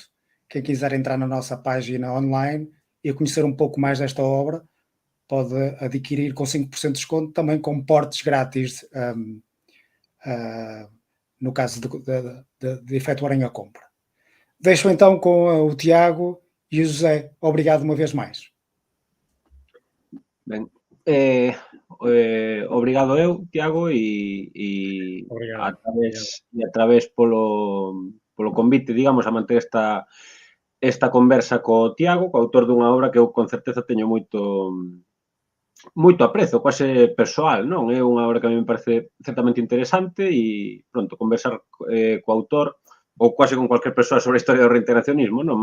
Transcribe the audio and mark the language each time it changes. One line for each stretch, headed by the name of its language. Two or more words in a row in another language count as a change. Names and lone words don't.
Portuguese: Quem quiser entrar na nossa página online e conhecer um pouco mais desta obra, pode adquirir com 5% de desconto, também com portes grátis, no caso de efetuarem a compra. Deixo então com o Tiago e o José. Obrigado uma vez mais.
Galician: Ben, obrigado eu, Tiago, Obrigado. a través polo convite, digamos, a manter esta conversa co Tiago, co autor dunha obra que eu con certeza teño moito aprezo, quase persoal, non? É unha obra que a mí me parece certamente interesante e, pronto, conversar co autor ou quase con cualquier persoa sobre a historia do reintegracionismo, non?